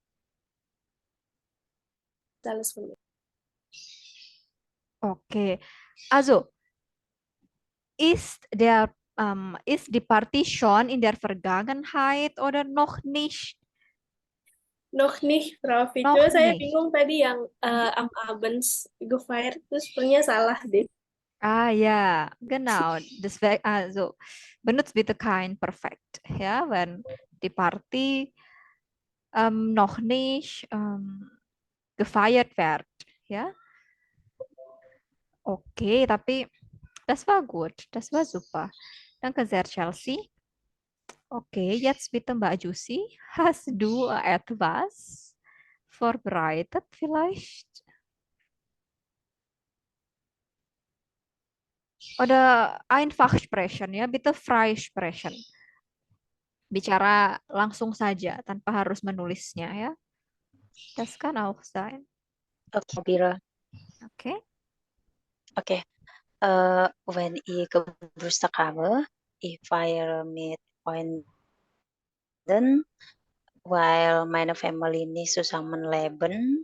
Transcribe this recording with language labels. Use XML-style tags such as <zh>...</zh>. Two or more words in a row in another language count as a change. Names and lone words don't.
<de>Alles von mir. Okay. Also, ist die Party schon in der Vergangenheit oder noch nicht? Noch nicht, Prof. Noch</de> <id>Cuma saya</id> <de>nicht.</de> <id>bingung tadi yang</id> <de>am Abend gefeiert</de> <id>itu sebenarnya salah deh.</id> <de>Ah ja, genau. Deswegen, also benutzt bitte kein Perfekt, ja, wenn die Party noch nicht gefeiert wird, ja. Okay, tapi das war gut, das war super. Danke sehr, Chelsea. Okay, jetzt bitte Mbak Jusi, hast du etwas vorbereitet vielleicht? Oder einfach sprechen ya, bitte frei sprechen.</de> <id>Bicara langsung saja tanpa harus menulisnya ya.</id> <de>Das kann auch sein. Okay, Bira. Okay. Okay. Wenn ich Geburtstag habe, ich feiere mit Freunden, weil meine Familie nicht zusammenleben.</de>